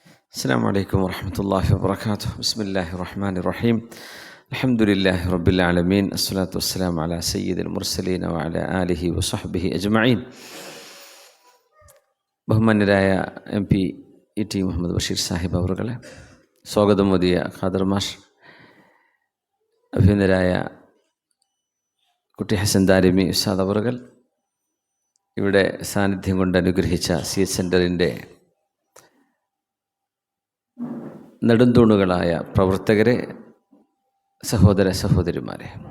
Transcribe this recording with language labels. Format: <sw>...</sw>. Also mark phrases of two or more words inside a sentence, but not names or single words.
<ar>السلام عليكم ورحمة الله وبركاته. بسم الله الرحمن الرحيم. الحمد لله رب العالمين. الصلاة والسلام على سيد المرسلين وعلى آله وصحبه أجمعين.</ar> <ml>ബഹുമാന്യരായ MP E.T. മുഹമ്മദ് ബഷീർ സാഹിബ് അവറുകളെ, സ്വാഗതം മോദിയ ഖാദർ മാഷ്, അഭിനന്ദരായ കുട്ടി ഹസൻ ദാരിമി ഉസ്താദ് അവറുകൾ, ഇവിടെ സാന്നിധ്യം കൊണ്ട് അനുഗ്രഹിച്ച CH സെൻ്ററിൻ്റെ നെടുന്തൂണുകളായ പ്രവർത്തകരെ, സഹോദര സഹോദരിമാരെ,</ml>